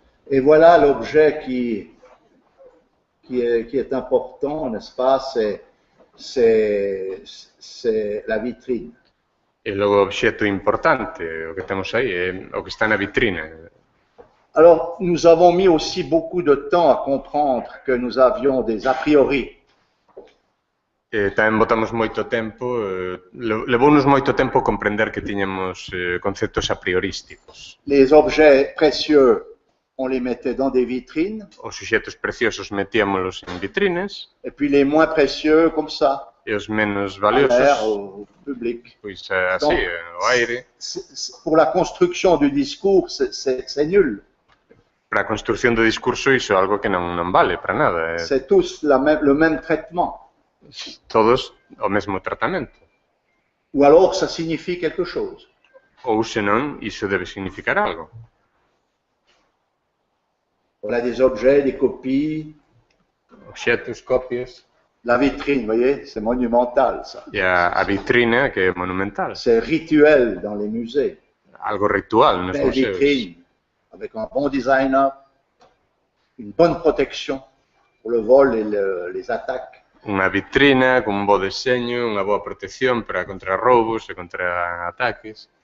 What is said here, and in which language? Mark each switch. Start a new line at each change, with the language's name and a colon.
French: Et voilà l'objet qui est important, n'est-ce pas? C'est la vitrine.
Galician: E logo o obxeto importante, o que temos aí, é o que está na vitrina.
French: Alors, nous avons mis aussi beaucoup de temps à comprendre que nous avions des a priori.
Galician: Tamén botamos moito tempo, levounos moito tempo comprender que tiñamos conceptos a priorísticos.
French: Les objets précieux, on les mettait dans des vitrines,
Galician: Os obxetos preciosos metíamolos en vitrines,
French: et puis les moins précieux, comme ça,
Galician: e os menos
French: à l'air,
Galician: valiosos,
French: au public.
Galician: pois así, ao aire.
French: Pour la construction du discours, c'est nul.
Galician: Para a construción do discurso iso é algo que non vale para nada.
French: C'est tous le même traitement.
Galician: Todos o mesmo tratamento.
French: Ou alors ça signifie quelque chose.
Galician: Ou senón, iso debe significar algo.
French: Voilà des objets, des copies.
Galician: Obxetos, copias,
French: La vitrine, vous voyez, c'est monumental ça.
Galician: e a vitrina que é monumental.
French: C'est rituel dans les musées.
Galician: Algo ritual nos
French: Belle
Galician: museos.
French: vitrine, avec un bon designer, une bonne protection pour le vol et les attaques.
Galician: Unha vitrina con un bo deseño, unha boa protección para contra roubos e contra ataques.